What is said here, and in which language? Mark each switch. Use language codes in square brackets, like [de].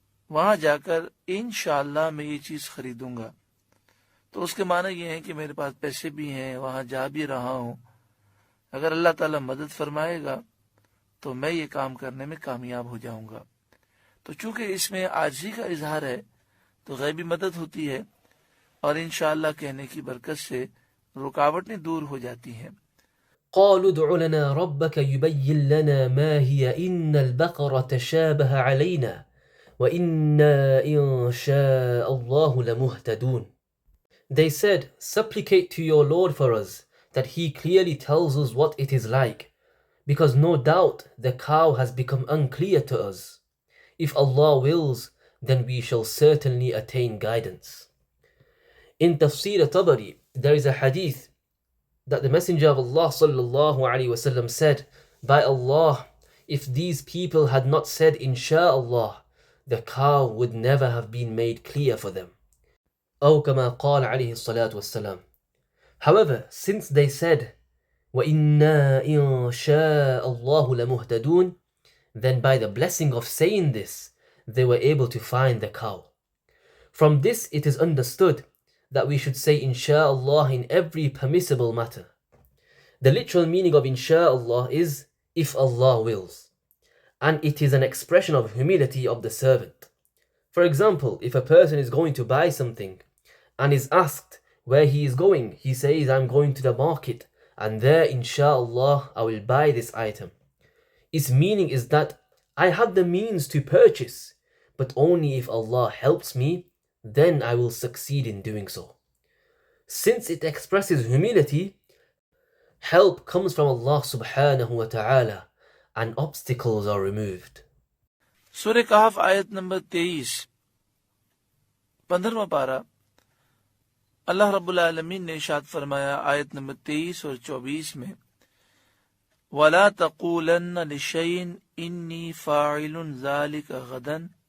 [ur] وہاں جا کر انشاءاللہ میں یہ چیز خریدوں گا، تو اس کے معنی یہ ہے کہ میرے پاس پیسے بھی ہیں، وہاں جا بھی رہا ہوں، اگر اللہ تعالیٰ مدد فرمائے گا تو میں یہ کام کرنے میں کامیاب ہو جاؤں گا۔ تو چونکہ اس میں عاجزی کا اظہار ہے تو غیبی مدد ہوتی ہے، اور انشاءاللہ کہنے کی برکت سے رکاوٹیں دور ہو جاتی ہیں۔ [ar] قالوا ادع لنا ربك يبين لنا ما هي إن البقرة تشابه علينا وإنا إن شاء الله لمهتدون. [en] They said, supplicate to your Lord for us, that he clearly tells us what it is like, because no doubt the cow has become unclear to us. If Allah wills, then we shall certainly attain guidance. In Tafsir Tabari, there is a hadith that the Messenger of Allah sallallahu alaihi wasallam said, by Allah, if these people had not said Insha'Allah, the cow would never have been made clear for them. [ar] أو كما قال عليه الصلاة والسلام. [en] However, since they said [ar] وَإِنَّا إِن شَاءَ اللَّهُ لَمُهْتَدُونَ, [en] then by the blessing of saying this, they were able to find the cow. From this it is understood that we should say Insha'Allah in every permissible matter. The literal meaning of Insha'Allah is if Allah wills, and it is an expression of humility of the servant. For example, if a person is going to buy something and is asked where he is going, he says, I'm going to the market, and there Insha'Allah I will buy this item. Its meaning is that I have the means to purchase, but only if Allah helps me, then I will succeed in doing so. Since it expresses humility, help comes from Allah subhanahu wa ta'ala, and obstacles are removed. [ur] سورہ کہف آیت number 23، 15واں پارہ، اللہ رب العالمین نے ارشاد فرمایا آیت number 23 اور 24 میں، [ar] وَلَا تَقُولَنَّ لِشَيْءٍ إِنِّي فَاعِلٌ ذَلِكَ غَدًا،